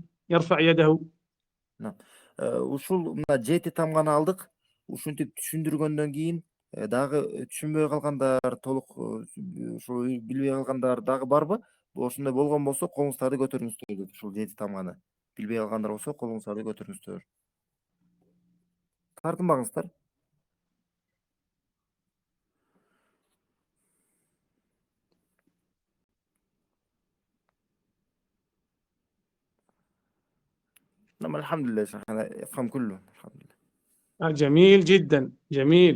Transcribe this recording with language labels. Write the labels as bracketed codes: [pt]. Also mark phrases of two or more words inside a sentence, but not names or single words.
[ar] يرفع يده. نعم. [ky] Ушул мына 7 тамганы алдык. Ушинтип түшүндүргөндөн кийин дагы түшүнбөй калгандар, толук ушул билбей калгандар дагы барбы? Ошондой болгон болсо колуңуздарды көтөрүңүздөр дейт. Ушул 7 тамганы билбей калгандар болсо колуңуздарды көтөрүңүздөр. Тартынбаңыздар. [ar] نعم الحمد لله شيخ، أنا أفهم كله الحمد لله. جميل جدا، جميل.